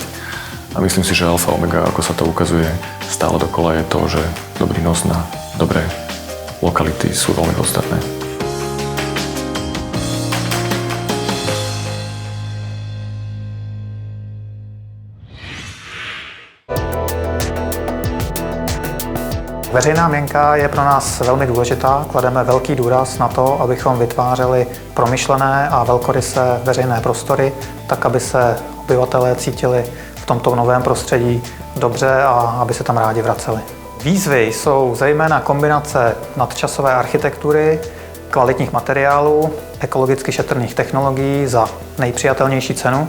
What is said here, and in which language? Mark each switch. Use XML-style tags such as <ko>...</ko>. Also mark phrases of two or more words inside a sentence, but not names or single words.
<sk>A myslím si, že alfa omega, ako sa to ukazuje stále dokola, je to, že dobrý nos na dobré lokality sú veľmi podstatné.</sk> <cs>Veřejná mienka je pro nás velmi důležitá. Klademe velký důraz na to, abychom vytvářeli promyšlené a velkorysé veřejné prostory, tak aby se obyvatelé cítili v tomto novém prostředí dobře a aby se tam rádi vraceli. Výzvy jsou zejména kombinace nadčasové architektury, kvalitních materiálů, ekologicky šetrných technologií za nejpřijatelnější cenu.</cs>